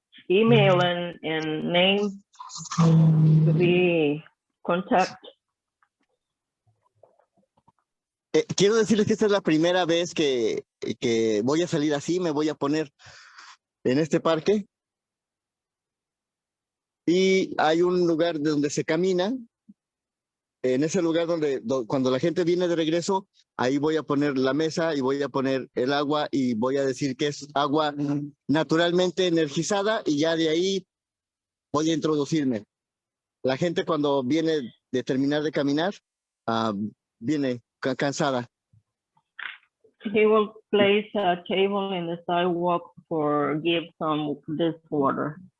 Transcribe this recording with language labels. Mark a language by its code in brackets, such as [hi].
[en] email and name to be contact. [es] Quiero decirles que esta es la primera vez que voy a salir así, me voy a poner en este parque. Y hay un lugar donde se camina. En ese lugar donde cuando la gente viene de regreso, ahí voy a poner la mesa y voy a poner el agua y voy a decir que es agua naturalmente energizada y ya de ahí voy a introducirme. La gente cuando viene de terminar de caminar, viene cansada. [en] He will place a table in the sidewalk for give some this water.